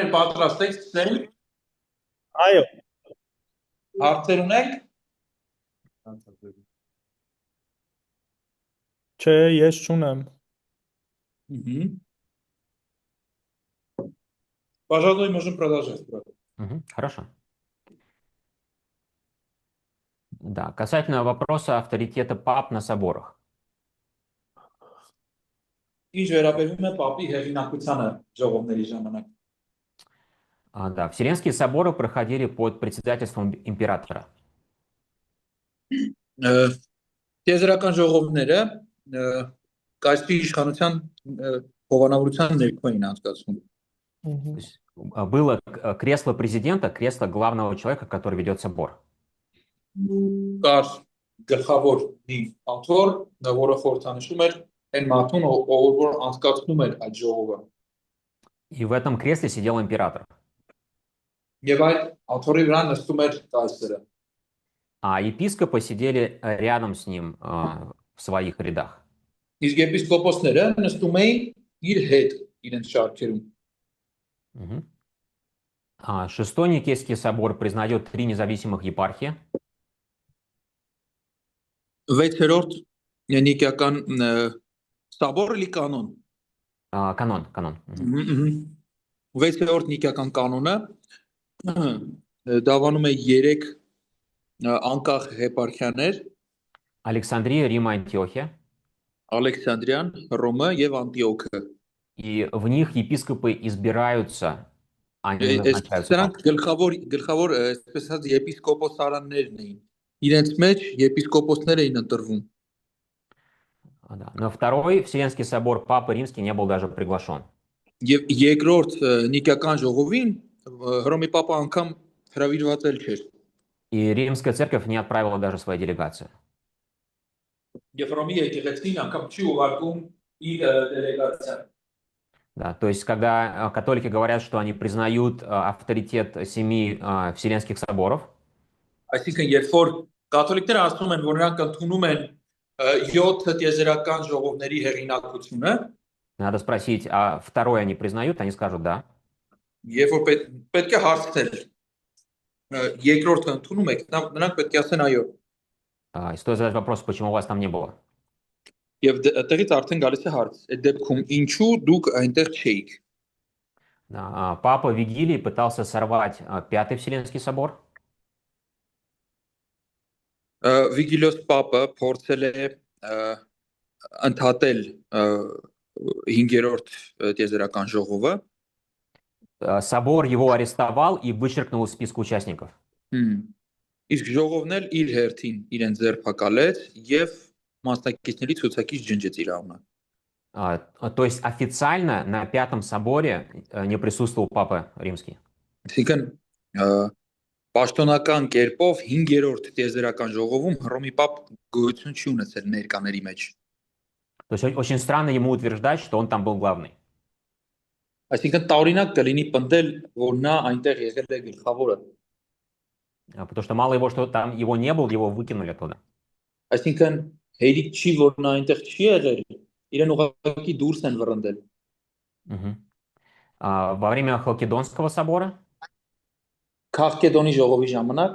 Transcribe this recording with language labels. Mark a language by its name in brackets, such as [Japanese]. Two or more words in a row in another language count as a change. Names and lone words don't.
[Armenian] պատրաստ եք ցել։ Այո։ Հարցեր ունեք։ Չէ, ես չունեմ։ [Russian] Пожалуй, можем продолжать. Хорошо. Да, касательно вопроса авторитета пап на соборах. [Armenian] Ինչ վերաբերում է պապի հեղինակությանը ժողովների ժամանակ։ [Russian] Да, Вселенские соборы проходили под председательством императора. [Armenian] Տիեզերական ժողովները կայսրի իշխանության հովանավորության ներքո էին անցկացվում։ [Russian] Было кресло президента, кресло главного человека, который ведет собор. [Armenian] Կար գլխավոր մի աթոռ, որը խորհրդանշում էր այն մարդուն, որ անցկացնում էր այդ ժողովը։ [Russian] И в этом кресле сидел император. [Armenian] Եվ այդ աթոռի վրա նստում էր կայսրը։ [Russian] А епископы сидели рядом с ним в своих рядах. [Armenian] Իսկ եպիսկոպոսները նստում էին իր հետ իրենց շարքերում։ [Russian] Шестой Никейский собор признает 3 независимых епархии. [Armenian] 6-րդ Նիկեական սաբորը լի կանոն։ [Russian] Канон. [Armenian] 6-րդ Նիկեական կանոնը դավանում է 3 անկախ եպարխիաներ. [Russian] Александрия, Рим, Антиохия. [Armenian] Ալեքսանդրիան, Ռոմը եւ Անտիոքը։ [Russian] И в них епископы избираются, они назначаются. [Armenian] Սրանք գլխավոր այսպես ասած եպիսկոպոսարաններն էին։ Իրենց մեջ եպիսկոպոսներ էին ընտրվում։ [Russian] На второй Вселенский собор Папа Римский не был даже приглашен. [Armenian] Եվ երկրորդ Նիկեական ժողովին Հռոմի Պապը անգամ հրավիրված չէր։ [Russian] И Римская церковь не отправила даже свою делегацию. [Armenian] Եվ Հռոմի եկեղեցին անգամ չի ուղարկում իր դելեգացիան։ [Russian] Да, то есть, когда католики говорят, что они признают авторитет 7 Вселенских соборов, [Armenian] Այսինքն, երբ որ կաթոլիկները ասում են, որ նրանք ընդունում են 7 տիեզերական ժողովների հեղինակությունը, [Russian] надо спросить, а второй они признают? Они скажут да. [Armenian] Երբ որ պետք է հարցնել, երկրորդը ընդունում եք, նրանք պետք է ասեն այո։ [Russian] И стоит задать вопрос, почему у вас там не было. [Armenian] Եվ այդտեղից արդեն գալիս է հարց, այդ դեպքում ինչու դուք այնտեղ չէիք։ [Russian] Папа Вигилий пытался сорвать 5-й Вселенский собор. [Armenian] Վիգիլիոս Պապը փորձել է ընդհատել 5-րդ տիեզերական ժողովը։ [Russian] Собор его арестовал и вычеркнул из списка участников. [Armenian] Իսկ ժողովն էլ իր հերթին իրեն ձերբակալեց եւ մասնակիցների ցուցակից ջնջեց իր անունը։ [Russian] То есть официально на 5-м соборе не присутствовал Папа Римский. [Armenian] Այսինքն պաշտոնական կերպով 5-րդ տիեզերական ժողովում Հռոմի Պապ գոյություն չի ունեցել ներկաների մեջ։ [Russian] То есть очень странно ему утверждать, что он там был главный. [Armenian] Այսինքն տարօրինակ կլինի պնդել, որ նա այնտեղ եղել է գլխավորը։ [Russian] Потому что мало его, что там его не было, его выкинули оттуда. [Armenian] Այսինքն հերիք չի, որ նա այնտեղ չի եղել, իրեն ուղղակի դուրս են վռնդել։ [Russian] Во время Халкидонского собора [Armenian] Քաղկեդոնի ժողովի ժամանակ